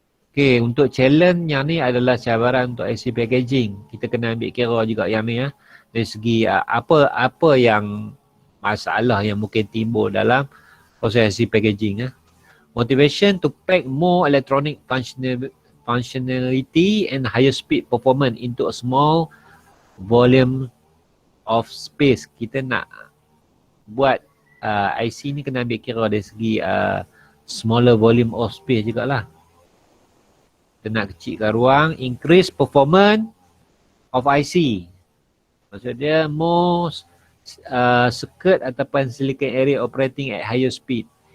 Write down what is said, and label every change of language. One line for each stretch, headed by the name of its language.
Malay: Okay, untuk challenge yang ni adalah cabaran untuk IC packaging. Kita kena ambil kira juga yang ni dari segi apa yang masalah yang mungkin timbul dalam proses IC packaging.
English: Motivation to pack more electronic functionality and higher speed performance into a small volume of space.
Malay: Kita nak buat IC ni kena ambil kira dari segi
English: smaller volume of space
Malay: jugalah. Kita nak kecilkan ruang,
English: increase performance of IC.
Malay: Maksud dia
English: more circuit ataupun silicon area operating at higher speed.